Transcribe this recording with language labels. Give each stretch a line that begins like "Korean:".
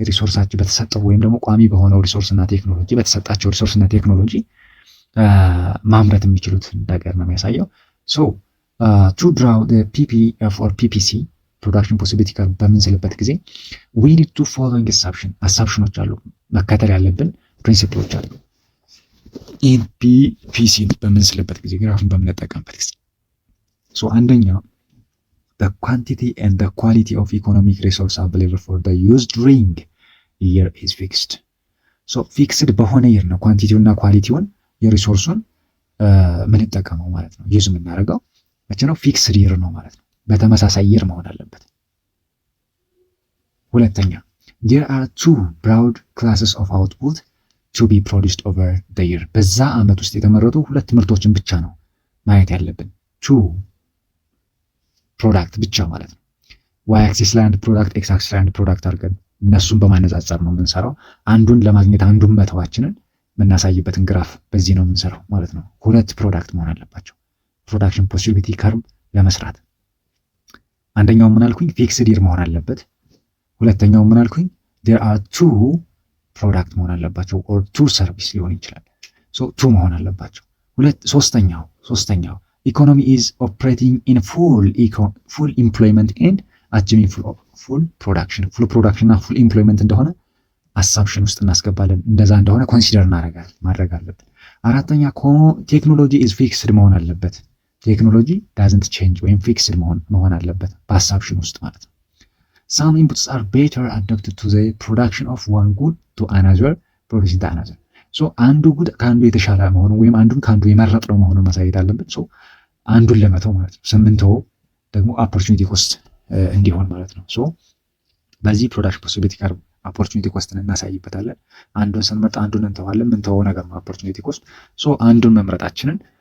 Amharic: ሪሶርሳቸው በተሰጠው ወይም ደግሞ ቋሚ በሆነው ሪሶርስና ቴክኖሎጂ በተሰጣቸው ሪሶርስና ቴክኖሎጂ ማምረት የሚችሉት ነገር ነው የሚያሳየው።
English: to draw the PPF or PPC production possibility curve
Amharic: በምንስልበት ጊዜ
English: we need to following assumptions
Amharic: አሉ፣ መከተል ያለብን ፕሪንሲፕሎች አሉ። PPC በምንስልበት ጊዜ ግራፍን በምንጠቀምበት ጊዜ አንደኛው
English: the quantity and the quality of economic resource available for the use during year is fixed.
Amharic: ፊክስድ በሆነ ይር ነው ኳንቲቲውና ኳሊቲውን የሪሶርሱን ምንጠቀመው ማለት ነው። ዩዝ የምናደርገው መቼ ነው? ፊክስድ ይር ነው ማለት ነው። በተመሳሳይ ይር መሆን አለበት። ሁለተኛ
English: there are two broad classes of output to be produced over the year.
Amharic: በዛ አመት ውስጥ የተመረጡ ሁለት ምርቶችን ብቻ ነው ማየት ያለብን። two ፕሮዳክት ብቻ ማለት ነው። ዋይ አክሲስ ላይ አንድ ፕሮዳክት፣ ኤክስ አክሲስ ላይ አንድ ፕሮዳክት አድርገን እነሱን በማነጻጸር ነው የምንሰራው። አንዱን ለማግኘት አንዱን መተዋችንን የምናሳይበትን ግራፍ በዚህ ነው የምንሰራው ማለት ነው። ሁለት ፕሮዳክት መሆን አለባቸው ፕሮዳክሽን ፖሲቢሊቲ ከርቭ ለመስራት። አንደኛው ምን አልኩኝ? ፊክስድ ይር መሆን አለበት። ሁለተኛው ምን አልኩኝ? there are two ፕሮዳክት መሆን አለባቸው or two ሰርቪስ ሊሆን ይችላል። two መሆን አለባቸው። ሶስተኛው ኢኮኖሚ
English: is operating in full employment and achieving full production እና full employment
Amharic: እንደሆነ አሳምፕሽን ውስጥ እናስገባለን። እንደዛ እንደሆነ ኮንሲደር ማድረግ አለብን።
English: አራተኛ ቴክኖሎጂ is fixed
Amharic: መሆን አለበት።
English: ቴክኖሎጂ doesn't change ወይም fixed መሆን አለበት በአሳምፕሽን ውስጥ ማለት ነው። some inputs are better adapted to the production of one good to another producing the another.
Amharic: አንዱ ጉድ ከአንዱ የተሻለ መሆኑ ወይም አንዱን ከአንዱ የመረጥነው መሆኑን ማሳየት አለብን። አንዱን ለመተው ማለት ነው። ስምንተው ደግሞ ኦፖርቹኒቲ ኮስት እንዲሆን ማለት ነው። በዚህ ፕሮዳክሽን ፖሲቢሊቲ ከርቭ ኦፖርቹኒቲ ኮስትን እናሳይበታለን። አንዱን ስንመርጥ አንዱን እንተዋለን። ምንተወው ነገር ነው ኦፖርቹኒቲ ኮስት። አንዱን መምረጣችንን